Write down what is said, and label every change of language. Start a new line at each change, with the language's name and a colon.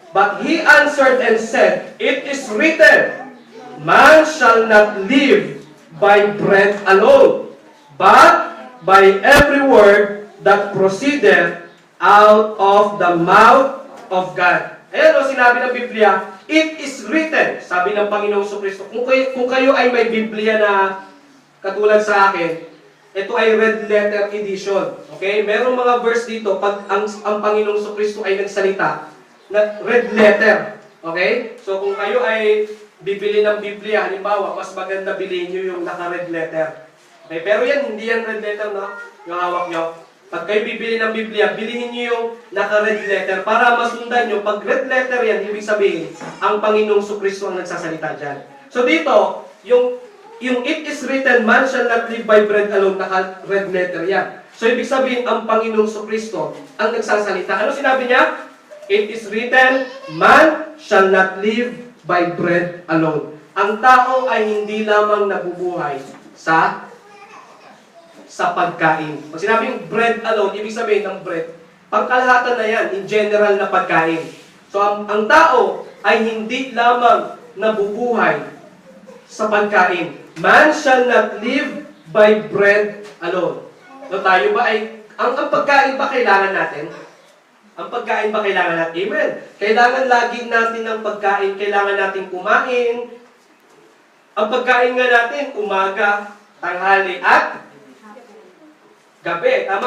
English: But he answered and said, It is written, Man shall not live by bread alone, but by every word that proceedeth out of the mouth of God.
Filipino: Ayan o, sinabi ng Biblia,
English: It is written,
Filipino: sabi ng Panginoong Sukristo. Kung kayo ay may Biblia na katulad sa akin, ito ay red letter edition. Okay? Merong mga verse dito, pag ang Panginoong Sukristo ay nagsalita, na red letter. Okay? So kung kayo ay bibili ng Biblia, halimbawa, mas maganda bilhin nyo yung naka-red letter. Okay? Pero yan, hindi yan red letter, no? Yung hawak nyo. Pag kayo bibili ng Biblia, bilihin nyo yung naka-red letter para masundan nyo. Pag red letter yan, ibig sabihin, ang Panginoong Sukristo ang nagsasalita dyan. So dito, yung
English: it is written, man shall not live by bread alone,
Filipino: naka-red letter yan. So ibig sabihin, ang Panginoong Sukristo ang nagsasalita. Ano sinabi niya?
English: It is written, man shall not live by bread alone.
Filipino: Ang tao ay hindi lamang nabubuhay sa pagkain. Pag sinabing
English: bread alone,
Filipino: ibig sabihin ng bread, pangkalahatan na yan,
English: in general
Filipino: na pagkain. So ang tao ay hindi lamang nabubuhay sa pagkain.
English: Man shall not live by bread alone.
Filipino: So tayo ba ay, ang pagkain ba kailangan natin? Ang pagkain ba kailangan natin? Amen. Kailangan lagi natin ng pagkain, kailangan natin kumain. Ang pagkain nga natin, umaga, tanghali, at gabi. Tama?